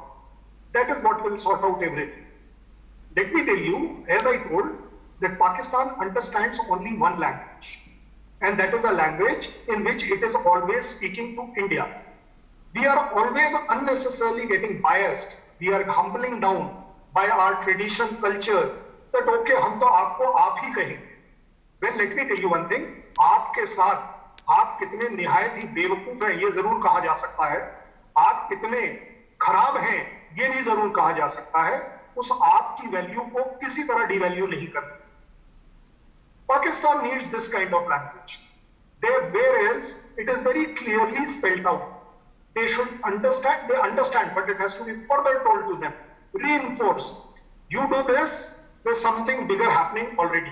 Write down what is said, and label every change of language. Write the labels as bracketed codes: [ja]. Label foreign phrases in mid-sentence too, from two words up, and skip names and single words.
[en] That is what will sort out everything. Let me tell you, as I told, that Pakistan understands only one language. And that is the language in which it is always speaking to India. We are always unnecessarily getting biased. We are humbling down by our tradition, cultures. That okay, [hi] हम तो आपको आप ही कहेंगे. [en] Well, let me tell you one thing. [hi] आपके साथ आप कितने निहायत ही बेवकूफ हैं ये जरूर कहा जा सकता है. आप कितने खराब हैं ये भी जरूर कहा जा सकता है. उस आपकी वैल्यू को किसी तरह डिवैल्यू नहीं करना. [en] Pakistan needs this kind of language. Whereas it is very clearly spelled out. They should understand, they understand, but it has to be further told to them, reinforced. You do this, there's something bigger happening already.